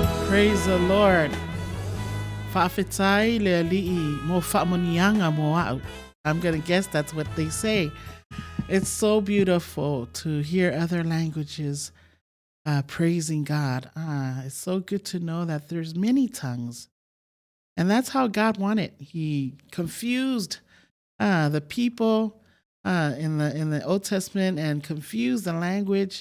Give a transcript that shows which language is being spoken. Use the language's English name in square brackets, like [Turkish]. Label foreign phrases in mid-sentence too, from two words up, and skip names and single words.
[English] Praise the Lord. [Samoan] Fa'afetai le ali'i mo fa'amonianga mo a'u. [English] I'm going to guess that's what they say. It's so beautiful to hear other languages praising God. It's so good to know that there's many tongues. And that's how God wanted. He confused the people in the Old Testament and confused the language.